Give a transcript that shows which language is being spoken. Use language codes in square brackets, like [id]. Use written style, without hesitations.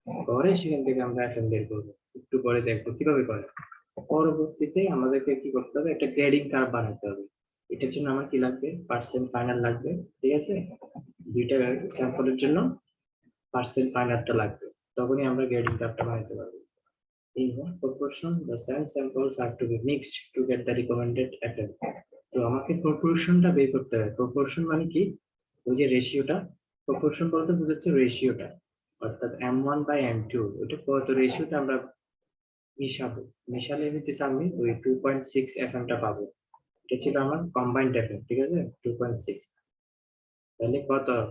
[bn] পরে সেখান থেকে আমরা এফএম বের করবো। একটু পরে দেখবো কিভাবে করে। পরবর্তীতে আমাদেরকে কি করতে হবে? একটা গ্রেডিং কার্ভ বানাতে হবে। এটার জন্য আমার কি লাগবে? পার্সেন্ট ফাইনাল লাগবে, ঠিক আছে। দুইটা স্যাম্পলের জন্য পার্সেন্ট ফাইনালটা লাগবে, তখনই আমরা গ্রেডিং কার্ভটা বানাতে পারবো। [en] In what proportion the sand samples are to be mixed to get the recommended FM? [bn] তো আমাকে প্রপোর্শনটা বের করতে হবে। প্রপোর্শন মানে কি? ওই যে রেশিওটা, প্রপোর্শন বলতে বোঝাচ্ছে রেশিওটা, অর্থাৎ m1/m2 ওটা কত রেশিওতে আমরা মিশাবো। মিশালে নিতেছি আমি ওই 2.6 FM টা পাবো। এটা ছিল আমার কম্বাইন্ড FM, ঠিক আছে, 2.6। তাহলে কত?